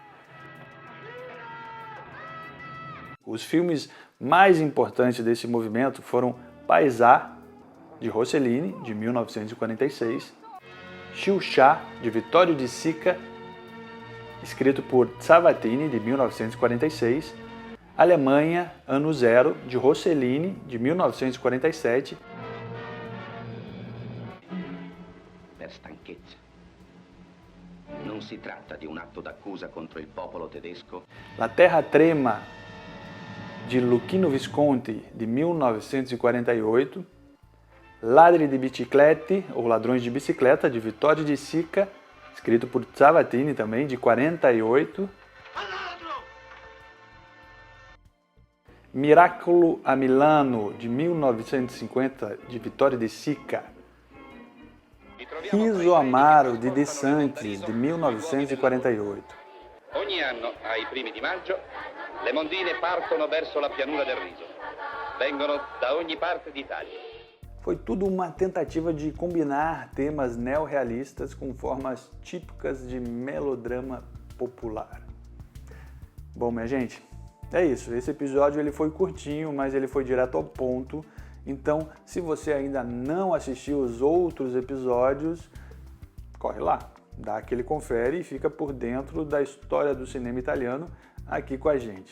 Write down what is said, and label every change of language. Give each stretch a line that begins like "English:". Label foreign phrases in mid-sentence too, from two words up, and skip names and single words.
Portuguese: Os filmes mais importantes desse movimento foram Paesà, de Rossellini, de 1946, Sciuscià, de Vittorio De Sica, escrito por Zavattini, de 1946, Alemanha, Ano Zero, de Rossellini, de 1947.
Italian: Per stanchezza. Non si tratta di un atto d'accusa contro il popolo tedesco.
Portuguese: La Terra Trema, de Luchino Visconti, de 1948. Ladri di Biciclette, ou Ladrões de Bicicleta, de Vittorio De Sica, escrito por Zavattini também, de 48. Miracolo a Milano, de 1950, de Vittorio De Sica. Riso Amaro, di De Santis, de 1948.
Italian: Ogni anno, ai primi di maggio, le mondine partono verso la pianura del riso. Vengono da ogni parte d'Italia.
Portuguese: Foi tudo uma tentativa de combinar temas neorrealistas com formas típicas de melodrama popular. Bom, minha gente, é isso. Esse episódio ele foi curtinho, mas ele foi direto ao ponto. Então, se você ainda não assistiu os outros episódios, corre lá, dá aquele confere e fica por dentro da história do cinema italiano aqui com a gente.